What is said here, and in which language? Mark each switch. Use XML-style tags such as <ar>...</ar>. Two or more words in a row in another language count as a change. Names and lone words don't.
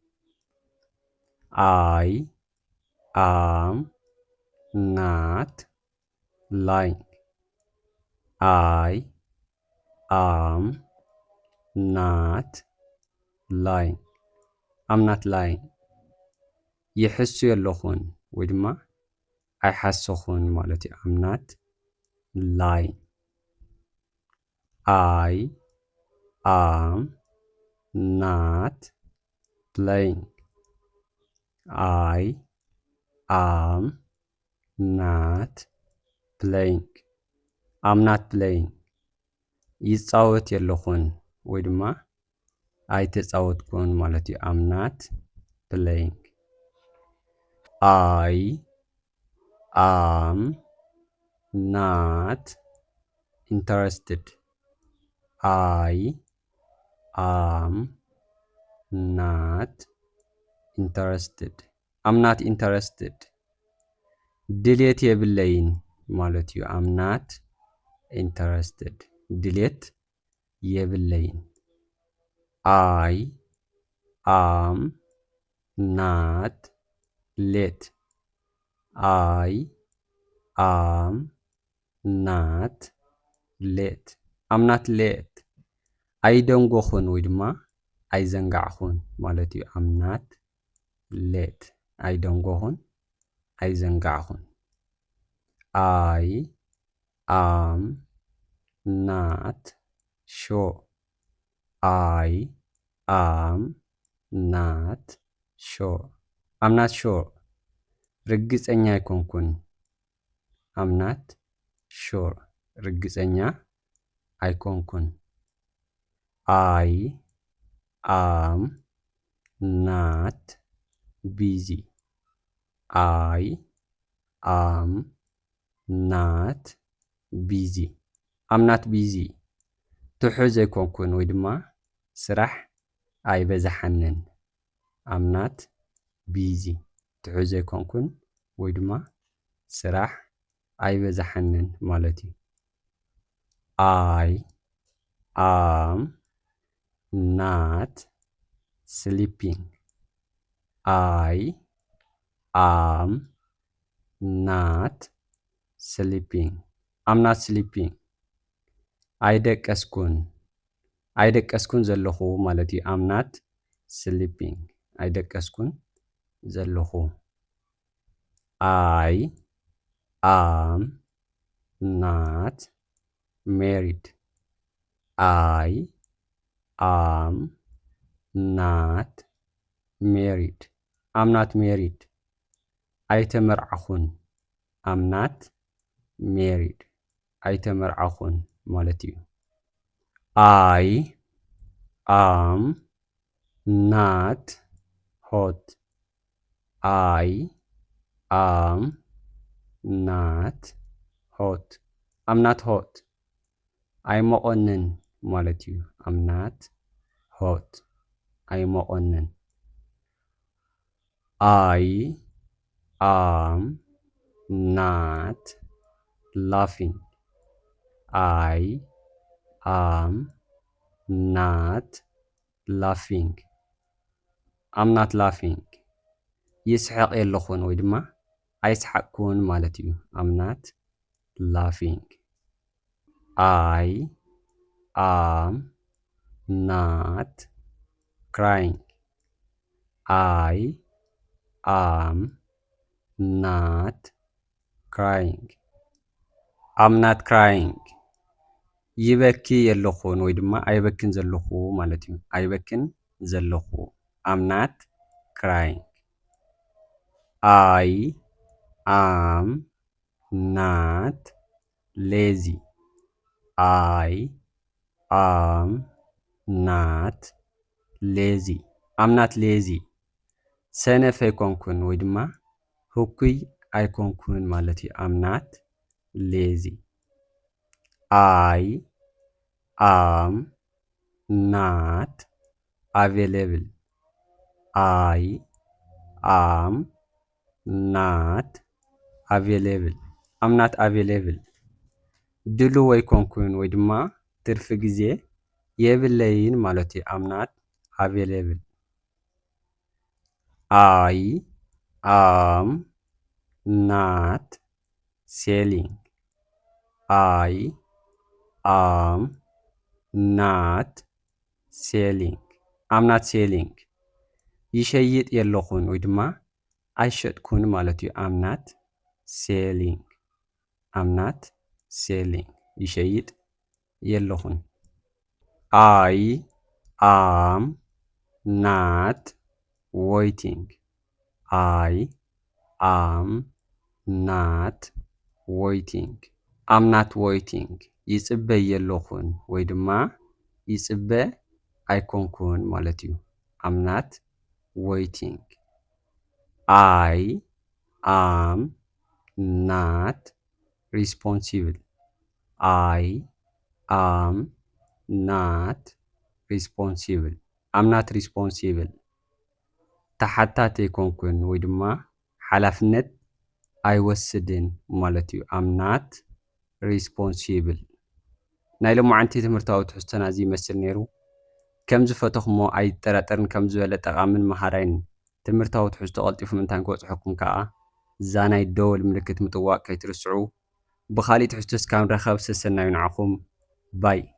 <en>I am not lying I am not lying I'm not lying</en> <ti>ይሕሱ የለኹን ወይ ድማ ኣይሓሰኹን ማለት እዩ</ti> <en>I'm not lying I am not playing I am not playing I'm not playing</en> <ti>ይጻወት የለኹን ወይ ድማ ኣይተጻወትኩን ማለት እዩ</ti> <en>I'm not playing I am not interested I am not interested I'm not interested</en> <ti>ድሌት የብለይን ማለት እዩ</ti> <en>I'm not interested</en> <ti>ድሌት የብለይን</ti> <en>I am not late I am not late I'm not late</en> <ti>ኣይደንጎኹን ወይ ድማ ኣይዘንጋዕኹን ማለት እዩ</ti> <en>I'm not late</en> <ti>ኣይደንጎኹን ኣይዘንጋዕኹን</ti> <en>I am not sure I am not sure I'm not sure</en> <ti>ርግጸኛ ኣይኮንኩን</ti> <en>I'm not sure</en> <ti>ርግጸኛ ኣይኮንኩን I</ti> <en>am not busy I am not busy I'm not busy</en> <ti>ትሑዝ ኣይኮንኩን ወይ ድማ ስራሕ ኣይበዛሐንን</ti> <en>I'm not busy</en> <ti>ትሑዝ ኣይኮንኩን ወይ ድማ ስራሕ ኣይበዛሐንን ማለት እዩ</ti> <en>I am not sleeping I am not sleeping I'm not sleeping</en> <ti>ኣይደቀስኩን ዘለኹ ማለት እዩ</ti> <en>I'm not sleeping</en> <ti>ኣይደቀስኩን ዘለኹ</ti> <en>I am not married I am not married I'm not married ኣይተመርዓኹን I'm not married</en> <ti>ኣይተመርዓኹን ማለት እዩ</ti> <en>I am not hot I am not hot I'm not hot</en> <ti>ኣይመቆንን ማለት እዩ</ti> <en>I'm not hot ኣይመቆንን I am not laughing I am not laughing am not laughing</en> <ti>ይስሐቅ የለኹን ወይ ድማ ኣይስሐቅኩን ማለት እዩ</ti> <en>am not laughing I am not crying I am not crying I'm not crying</en> <ti>ይበኪ የለኹን ወይ ድማ ኣይበክን ዘለኹ ማለት እዩ ኣይበክን ዘለኹ</ti> <en>I'm not crying I am not lazy I am not lazy I'm not lazy</en> <ti>ሰነፍ ኣይኮንኩን ወይ ድማ ህኩይ ኣይኮንኩን ማለት እዩ</ti> <en>I'm not lazy I am not available I am not available I'm not available</en> <ti>ድሉው ኣይኮንኩን ወይ ድማ ትርፊ ግዜ የብለይን ማለት እዩ</ti> <en>I'm not available I am not selling I am not selling I'm not selling</en> <ti>ይሸይጥ የለኹን ወይ ድማ ኣይሸጥኩን ማለት እዩ</ti> <en>I'm not selling I'm not selling ይሸይጥ የለኹን I am not waiting I am not waiting I'm not waiting</en> <ti>ይጽበ የለኹን ወይ ድማ ይጽበ ኣይኮንኩን ማለት</ti> <en>እዩ I'm not waiting I am not responsible I am not responsible I'm not</en> <ti>responsible ተሓታት ኣይኮንኩን ወይ ድማ ሓላፍነት ኣይወስድን ማለት እዩ</ti> <en>I'm not responsible</en> <ti>ናይ ሎማዓንቲ ትምህርታዊ ትሕዝቶና እዚ ይመስል ነይሩ ከም ዝፈተኹሞ ኣይጠራጠርን ከም ዝበለ ጠቓምን መሃራይን ትምህርታዊ ትሕዝቶ ቀልጢፉ ምንታን ክበፅሐኩም ከዓ እዛ ናይ ደወል ምልክት ምጥዋቅ ከይትርስዑ ብኻሊእ ትሕዝቶ እስካብ ንረኸብ ሰሰናዩ ንዓኹም ባይ</ti>